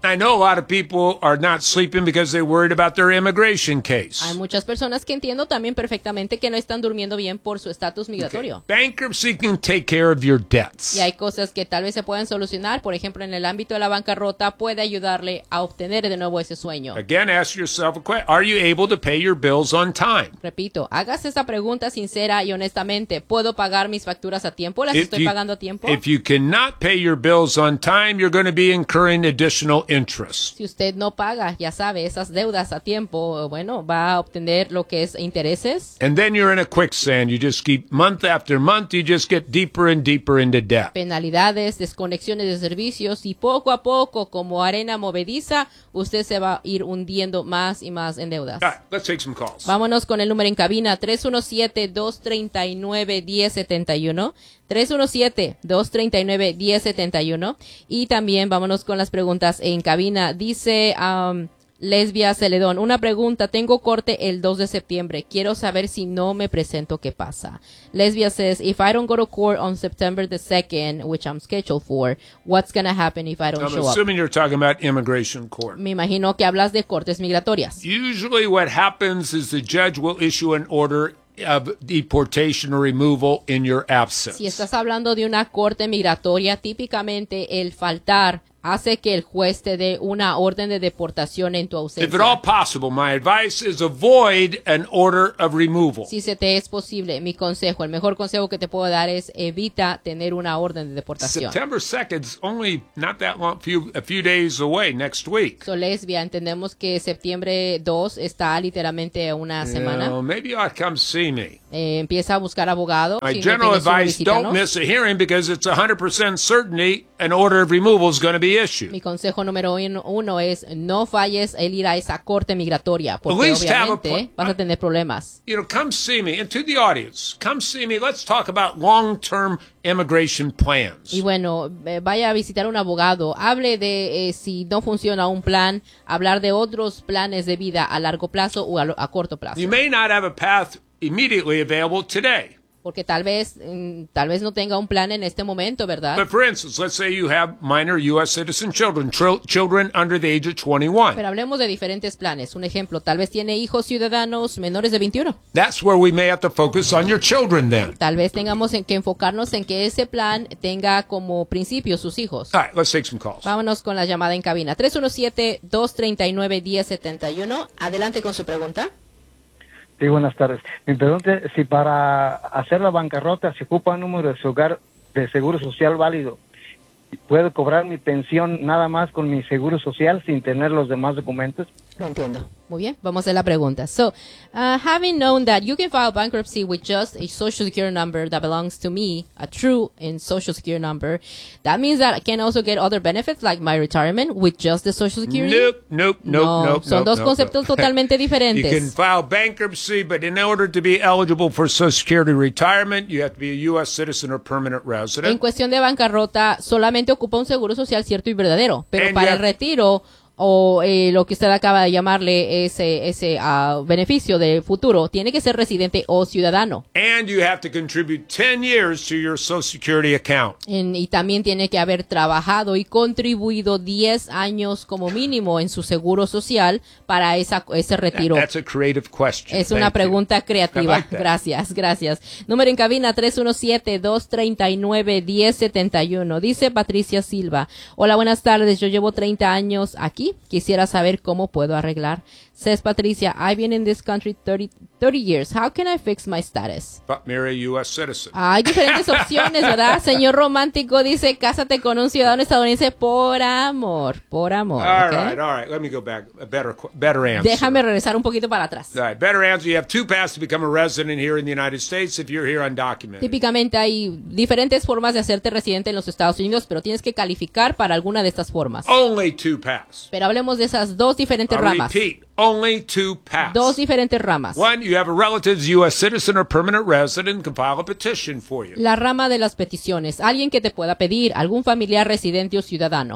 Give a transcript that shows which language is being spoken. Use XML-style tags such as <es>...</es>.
<en>I know a lot of people are not sleeping because they're worried about their immigration case.</en> <es>Hay muchas personas que entiendo también perfectamente que no están durmiendo bien por su estatus migratorio.</es> <en>Okay. Bankruptcy can take care of your debts.</en> <es>Y hay cosas que tal vez se puedan solucionar. Por ejemplo, en el ámbito de la bancarrota puede ayudarle a obtener de nuevo ese sueño.</es> <en>Again, ask yourself a question. Are you able to pay your bills on time?</en> <es>Repito, hagas esa pregunta sincera y honestamente. ¿Puedo pagar mis facturas a tiempo? ¿Las estoy pagando a tiempo?</es> <en>If you cannot pay your bills on time, you're going to be incurring additional interest.</en> <es>Si usted no paga, ya sabe, esas deudas a tiempo, bueno, va a obtener lo que es intereses.</es> <en>And then you're in a quicksand. You just keep month after month, you just get deeper and deeper into debt.</en> <es>Penalidades, desconexiones de servicios y poco a poco, como arena movediza, usted se va a ir hundiendo más y más en deuda.</es> <en>All right, let's take some calls.</en> <es>Vámonos con el número en cabina, 317-239-1071. 317-239-1071. Y también vámonos con las preguntas en cabina. Dice Lesbia Celedón, una pregunta. Tengo corte el 2 de septiembre. Quiero saber si no me presento, ¿qué pasa?</es> <en>Lesbia says, if I don't go to court on September the 2nd, which I'm scheduled for, what's going to happen if I don't I'm show up? I'm assuming you're talking about immigration court.</en> <es>Me imagino que hablas de cortes migratorias.</es> <en>Usually what happens is the judge will issue an order of deportation or removal in your absence.</en> <es>Si estás hablando de una corte migratoria, típicamente el faltar hace que el juez te dé una orden de deportación en tu ausencia.</es> <en>If at all possible, my advice is avoid an order of removal.</en> <es>Si se te es posible, mi consejo, el mejor consejo que te puedo dar es evita tener una orden de deportación.</es> <en>September 2nd is only not that long, a few days away, next week.</en> <es>So, Lesbia, entendemos que septiembre 2 está literalmente una semana.</es> <en>You know, maybe you ought to come see me.</en> <es>Empieza a buscar abogado.</es> <en>My general advice, don't miss a hearing because it's 100% certainty an order of removal is going to be issued.</en> <es>Mi consejo número uno es no falles el ir a esa corte migratoria porque obviamente vas a tener problemas.</es> <en>You know, come see me. And to the audience, come see me. Let's talk about long-term immigration plans.</en> <es>Y bueno, vaya a visitar un abogado. Hable de si no funciona un plan, hablar de otros planes de vida a largo plazo o a corto plazo.</es> <en>You may not have a path immediately available today.</en> <es>Porque tal vez no tenga un plan en este momento, ¿verdad?</es> <en>But for instance, let's say you have minor U.S. citizen children, children under the age of 21.</en> <es>Pero hablemos de diferentes planes. Un ejemplo, tal vez tiene hijos ciudadanos menores de 21.</es> <en>That's where we may have to focus on your children then.</en> <es>Tal vez tengamos que enfocarnos en que ese plan tenga como principio sus hijos.</es> <en>All right, let's take some calls.</en> <es>Vámonos con la llamada en cabina. 317-239-1071. Adelante con su pregunta. Sí, buenas tardes. Mi pregunta es si para hacer la bancarrota se ocupa un número de su hogar de seguro social válido. ¿Puedo cobrar mi pensión nada más con mi seguro social sin tener los demás documentos? Lo entiendo. Muy bien, vamos a hacer la pregunta.</es> <en>So, having known that you can file bankruptcy with just a social security number that belongs to me, a true and social security number, that means that I can also get other benefits like my retirement with just the social security? Nope.</en> <es>Son dos</es> <en>nope,</en> <es>conceptos</es> <en>nope.</en> <es>Totalmente diferentes.</es> <en>You can file bankruptcy, but in order to be eligible for social security retirement, you have to be a U.S. citizen or permanent resident.</en> <es>En cuestión de bancarrota, solamente ocupa un seguro social cierto y verdadero, pero and para el retiro... O lo que usted acaba de llamarle ese beneficio de futuro, tiene que ser residente o ciudadano.</es> <en>And you have to contribute 10 years to your Social Security account.</en> <es>Y también tiene que haber trabajado y contribuido 10 años como mínimo en su seguro social para ese retiro.</es> <en>That's a creative question.</en> <es>Es una pregunta creativa. Gracias. Número en cabina 317-239-1071. Dice Patricia Silva. Hola, buenas tardes. Yo llevo 30 años aquí. Quisiera saber cómo puedo arreglar.</es> <en>Says Patricia, I've been in this country 30 years. How can I fix my status? But marry a U.S. citizen.</en> <es>Hay diferentes opciones, ¿verdad? Señor romántico dice, cásate con un ciudadano estadounidense por amor.</es> <en>All right. Let me go back. A better answer.</en> <es>Déjame regresar un poquito para atrás.</es> <en>All right, better answer. You have two paths to become a resident here in the United States if you're here undocumented.</en> <es>Típicamente hay diferentes formas de hacerte residente en los Estados Unidos, pero tienes que calificar para alguna de estas formas.</es> <en>Only two paths.</en> <es>Pero hablemos de esas dos diferentes ramas.</es> <en>Repeat. Only two paths.</en> <es>Dos diferentes ramas.</es> <en>One, you have a relative, U.S. citizen or permanent resident, can file a petition for you.</en> <es>La rama de las peticiones. Alguien que te pueda pedir, algún familiar residente o ciudadano.</es>